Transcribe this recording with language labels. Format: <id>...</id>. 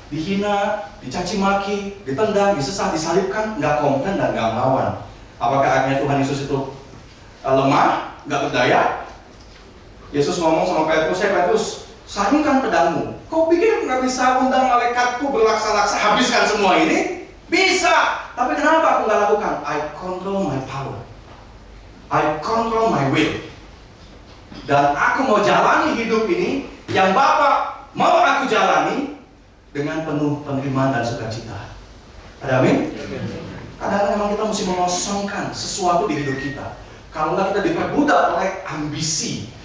<id>Dihina, dicaci maki, ditendang, disesat, disalibkan, nggak komplain dan nggak melawan. Apakah artinya Tuhan Yesus itu lemah, nggak berdaya? Yesus ngomong sama Petrus, Petrus, sayangkan pedangmu. Kau pikir nggak bisa undang malaikatku berlaksa-laksa habiskan semua ini? Bisa, tapi kenapa aku nggak lakukan?</id> <en>I control my power, I control my will.</en> <id>Dan aku mau jalani hidup ini yang Bapa mau aku jalani dengan penuh penerimaan dan sukacita. Ada amin? Kadang-kadang memang kita mesti mengosongkan sesuatu di hidup kita. Kalau nggak kita diperbudak oleh ambisi.</id>